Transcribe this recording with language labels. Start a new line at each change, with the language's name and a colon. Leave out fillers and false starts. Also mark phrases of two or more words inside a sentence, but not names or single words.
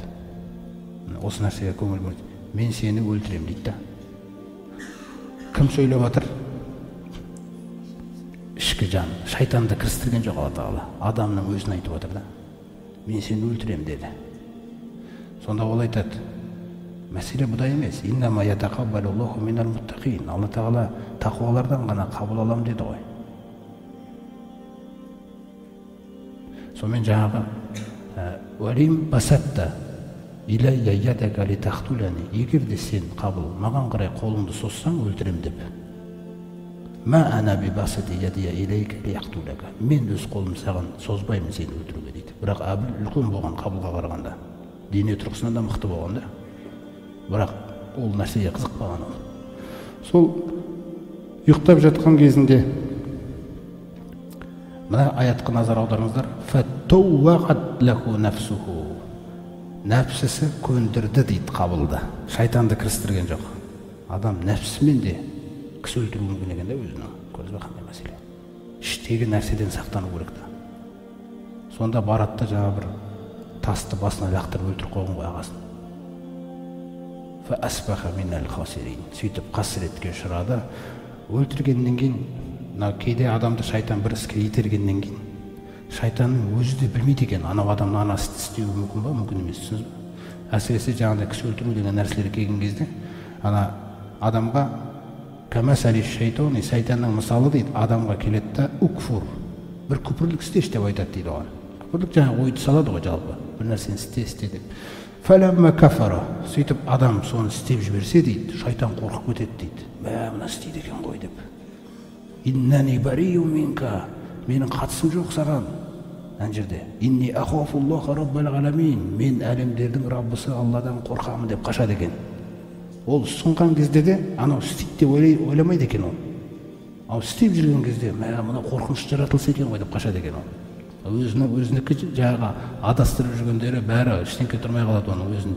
Kazakh: Осы нәрсеге көңіл бөлді. Мен сені өлтірем дейді да. Кім сөйлеп жатыр? Ішкі жан, шайтанды кірістірген жоқ Алла Тағала. Адамның өзін айтып отыр да. Мен сені өлтірем деді. Сонда ол айтады, мәселе бұда емес.
Arabic: إنما يتقبل الله من المتقين.
Kazakh: Алла Тағала тақуалардан ғана қабыл алам деді ғой. Сонымен жаңағы
Arabic: ولئن بسطت إلي يدك لتقتلني.
Kazakh: Егер де сен Қабыл маған қарай қолыңды соссаң өлтірем деп.
Arabic: ما أنا بباسط يدي إليك لأقتلك.
Kazakh: Мен өз қолым саған созбаймын сені өлтіруге дейді. Бірақ Әбіл үлкен болған Қабылға қарағанда. Дене тұрғысынан да мықты болған да. Бірақ ол нәрсеге қызықпаған ол. Сол ұйықтап жатқан кезінде мына аятқа назар аударыңыздар.
Arabic: فطوعت له نفسه.
Kazakh: Нәпсісі көндірді дейді Қабылды. Шайтанды кірістірген жоқ. Адам нәпсімен де кісі өлтіру мүмкін екен да өзінің. Көрдіңіз бе қандай мәселе? Іштегі нәрседен сақтану керек та. Сонда барады да жаңа бір тасты басына лақтырып өлтіріп қойған ғой ағасын.
Arabic: فأصبح من الخاسرين.
Kazakh: Сөйтіп қасіретке ұшырады. Өлтіргеннен кейін, кейде адамды шайтан бір іске itергеннен кейін, шайтанның өзі де білмейді екен, анау адамның анасы істеуі мүмкін ба, мүмкін емес, түсінесіз бе? Әсіресе жаңағыдай кісі өлтіру деген нәрселер келген кезде, ана адамға
Arabic: كمثل الشيطان,
Kazakh: шайтанның мысалы дейді, адамға келеді да укфур, бір күпірлік істеш деп айтады дейді оған. Күпірлік жаңағы ойды салады ғой жалпы, бір нәрсені істе деп.
Arabic: فلما كفر,
Kazakh: сөйтіп адам соны істеп жіберсе дейді, шайтан қорқып кетеді дейді. Мына істейді екен ғой деп.
Arabic: إنني بريء منك,
Kazakh: менің қатысым жоқ саған. Ана жерде
Arabic: إني أخاف الله رب العالمين,
Kazakh: мен әлемдердің Раббысы Алладан қорқамын деп қашады екен. Ол сұнған кезде де анау істейді деп ойламайды екен ол. Ал істеп жүрген кезде мына қорқыныш жаратылса екен ғой деп қашады екен ол. Өзінікі жаңағы адастырып жүргендері бәрі ештеңке тұрмай қалады оның өзінде.